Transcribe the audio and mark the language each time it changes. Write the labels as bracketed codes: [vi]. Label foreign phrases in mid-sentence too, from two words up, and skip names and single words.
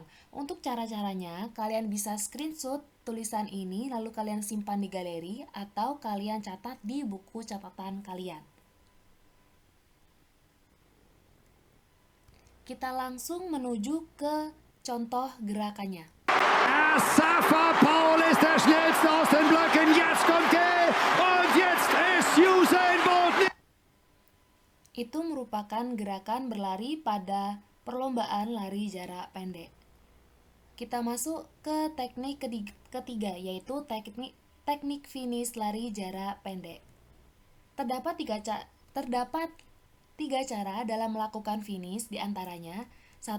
[id] Untuk cara-caranya, kalian bisa screenshot tulisan ini lalu kalian simpan di galeri atau kalian catat di buku catatan kalian. Kita langsung menuju ke contoh gerakannya. [de] Safa Paul ist der schnellste aus den Blöcken. Jetzt kommt er und jetzt ist Usain Bolt. [id] Itu merupakan gerakan berlari pada perlombaan lari jarak pendek. Kita masuk ke teknik ketiga, yaitu teknik finish lari jarak pendek. Terdapat tiga cara dalam melakukan finish, diantaranya: 1.